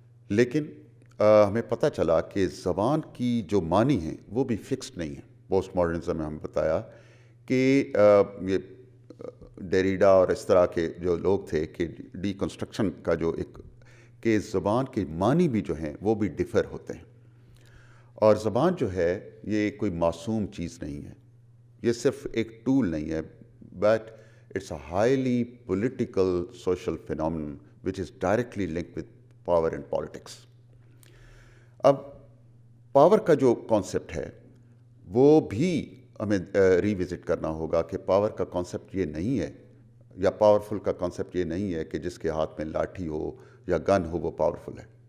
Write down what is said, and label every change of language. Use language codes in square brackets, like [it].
[ur] لیکن ہمیں پتہ چلا کہ زبان کی جو معنی ہیں وہ بھی فکسڈ نہیں ہیں۔ پوسٹ ماڈرنزم میں ہمیں بتایا کہ یہ ڈیریڈا اور اس طرح کے جو لوگ تھے کہ ڈی کنسٹرکشن کا جو ایک، کہ زبان کے معنی بھی جو ہیں وہ بھی ڈفر ہوتے ہیں، اور زبان جو ہے یہ کوئی معصوم چیز نہیں ہے، یہ صرف ایک ٹول نہیں ہے، but [en] It's a highly political social phenomenon which is directly linked with power and politics. [ur] اب پاور کا جو کانسیپٹ ہے وہ بھی ہمیں ریوزٹ کرنا ہوگا کہ پاور کا کانسیپٹ یہ نہیں ہے یا پاورفل کا کانسیپٹ یہ نہیں ہے کہ جس کے ہاتھ میں لاٹھی ہو یا گن ہو وہ پاورفل ہے.